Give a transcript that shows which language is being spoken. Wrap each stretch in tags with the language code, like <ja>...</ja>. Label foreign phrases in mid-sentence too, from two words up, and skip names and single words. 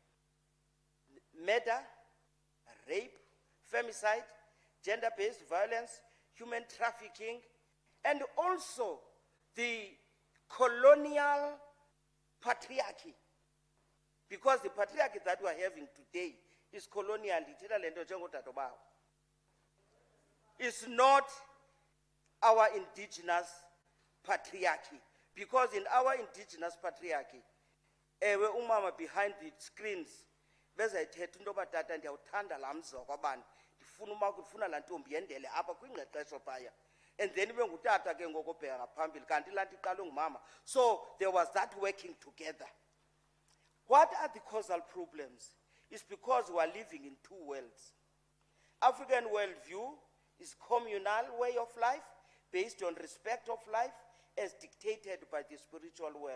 <en>Murder, rape, femicide, gender-based violence, human trafficking, and also the colonial patriarchy. Because the patriarchy that we are having today is colonial. It's not our indigenous patriarchy. Because in our indigenous patriarchy,</en> <xh>ewe umama</xh> <en>behind the screens,</en> <xh>bezayithetha into yoba tata ndiyawuthanda laa mzi wakwabani, ndifuna laa ntombi yendele apha kwingqeqesho phaya.</xh> <en>And then</en> <xh>ibe ngutata ke ngoko bheka ngaphambili, kanti laa nto iqalwe ngumama.</xh> <en>So there was that working together. What are the causal problems? It's because we are living in two worlds. African worldview is communal way of life based on respect of life as dictated by the spiritual world.</en>